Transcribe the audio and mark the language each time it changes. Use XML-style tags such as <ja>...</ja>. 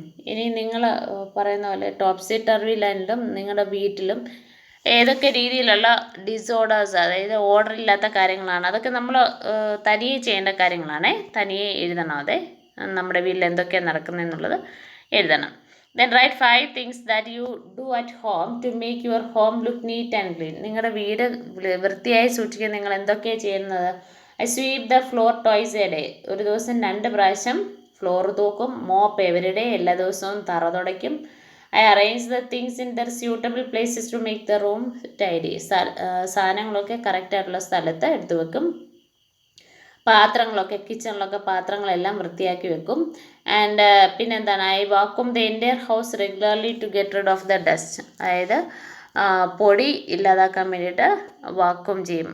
<ml>ഇനി നിങ്ങൾ പറയുന്ന പോലെ ടോപ്സി ടർവി ലാൻഡിലും നിങ്ങളുടെ വീട്ടിലും ഏതൊക്കെ രീതിയിലുള്ള ഡിസോർഡേഴ്സ്, അതായത് ഓർഡർ ഇല്ലാത്ത കാര്യങ്ങളാണ്, അതൊക്കെ നമ്മൾ തനിയെ ചെയ്യേണ്ട കാര്യങ്ങളാണ്. തനിയെ എഴുതണം. അതെ, നമ്മുടെ വീട്ടിൽ എന്തൊക്കെയാണ് നടക്കുന്നതെന്നുള്ളത് എഴുതണം.</ml> <en>Then write 5 things that you do at home to make your home look neat and clean.</en> <ml>നിങ്ങളുടെ വീട് വൃത്തിയായി സൂക്ഷിക്കാൻ നിങ്ങൾ എന്തൊക്കെയാണ് ചെയ്യുന്നത്?</ml> <en>I sweep the floor twice a day.</en> <ml>ഒരു ദിവസം 2 പ്രാവശ്യം ഫ്ലോർ തൂക്കും.</ml> <en>mop every day,</en> <ml>എല്ലാ ദിവസവും തറ തുടയ്ക്കും.</ml> <en>I arrange the things in their suitable places to make the room tidy.</en> <ml>സാധനങ്ങളൊക്കെ കറക്റ്റായിട്ടുള്ള സ്ഥലത്ത് എടുത്തു വെക്കും. പാത്രങ്ങളൊക്കെ കിച്ചണിലൊക്കെ പാത്രങ്ങളെല്ലാം വൃത്തിയാക്കി വെക്കും.</ml> <en>and</en> <ml>പിന്നെന്താണ്,</ml> <en>I vacuum the entire house regularly to get rid of the dust.</en> <ml>അതായത് പൊടി ഇല്ലാതാക്കാൻ വേണ്ടിയിട്ട് വാക്യൂം ചെയ്യും.</ml>